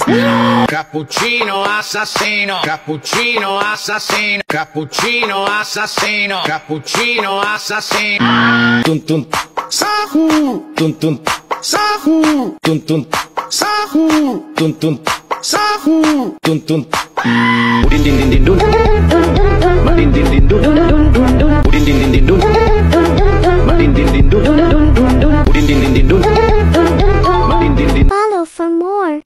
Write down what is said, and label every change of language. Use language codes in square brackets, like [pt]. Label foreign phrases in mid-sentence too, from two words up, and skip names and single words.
[it] Cappuccino assassino, cappuccino assassino, cappuccino assassino, cappuccino assassino. [id] Tun tun, sahu, tun tun, sahu, tun tun, sahu, tun tun, sahu, tun tun. Din din din din dun, din din din dun, din din din din dun. [en] Follow for more.